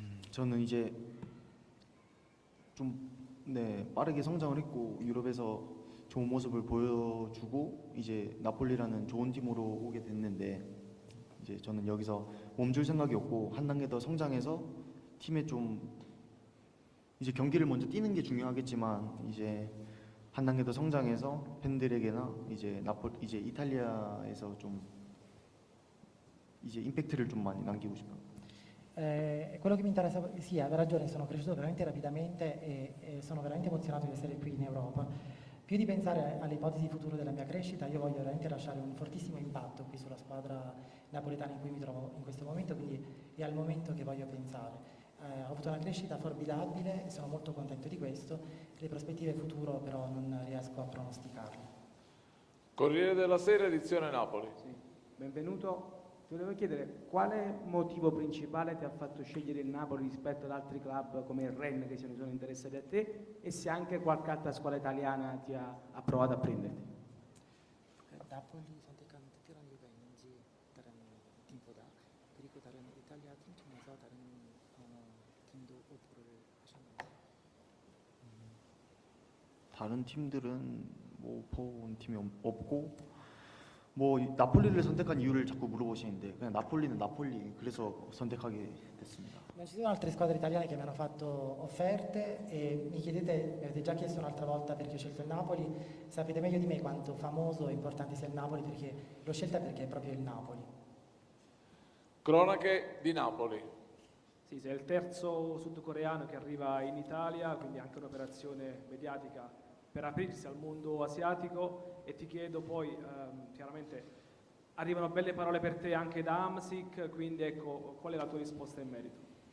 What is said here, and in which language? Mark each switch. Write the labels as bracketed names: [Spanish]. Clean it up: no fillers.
[Korean] 저는 이제 좀 빠르게 성장을 했고 유럽에서 좋은 모습을 보여주고 이제 나폴리라는 좋은 팀으로 오게 됐는데 이제 저는 여기서 몸줄 생각이 없고 한 단계 더 성장해서 팀에 좀 이제 경기를 먼저 뛰는 게 중요하겠지만 이제 한 단계 더 성장해서 팬들에게나 이제 이제 이탈리아에서 좀 이제 임팩트를 좀 많이 남기고 싶어요. [Italian] Quello che mi interessa, sì, aveva ragione, sono cresciuto veramente rapidamente e sono veramente emozionato di essere qui in Europa. Più di pensare alle ipotesi future della mia crescita, io voglio veramente lasciare un fortissimo impatto qui sulla squadra napoletana in cui mi trovo in questo momento, quindi è al momento che voglio pensare. Ho avuto una crescita formidabile e sono molto contento di questo, le prospettive futuro però non riesco a pronosticarle. Corriere della Sera, edizione Napoli. Sì. Benvenuto. Ti volevo chiedere quale motivo principale ti ha fatto scegliere il Napoli rispetto ad altri club come il Rennes che se ne sono interessati a te e se anche qualche altra squadra italiana ti ha provato a prenderti. [Korean] 나폴리 선택한 특별한 이유가 있는지 다른 팀보다 그리고 다른 이탈리아 팀 중에서 다른 팀도 오프를 하셨는지. 다른 팀들은 뭐 오퍼 온 팀이 없고 뭐 나폴리를 선택한 이유를 자꾸 물어보시는데 그냥 나폴리는 나폴리 그래서 선택하게 됐습니다. [Italian] Non ci sono altre squadre italiane che mi hanno fatto offerte e mi chiedete, mi avete già chiesto un'altra volta perché ho scelto il Napoli, sapete meglio di me quanto famoso e importante sia il Napoli perché l'ho scelta perché è proprio il Napoli. Cronache di Napoli. Sì, sei il terzo sudcoreano che arriva in Italia, quindi anche un'operazione mediatica per aprirsi al mondo asiatico e ti chiedo poi, chiaramente arrivano belle parole per te anche da Hamsik, quindi ecco, qual è la tua risposta in merito?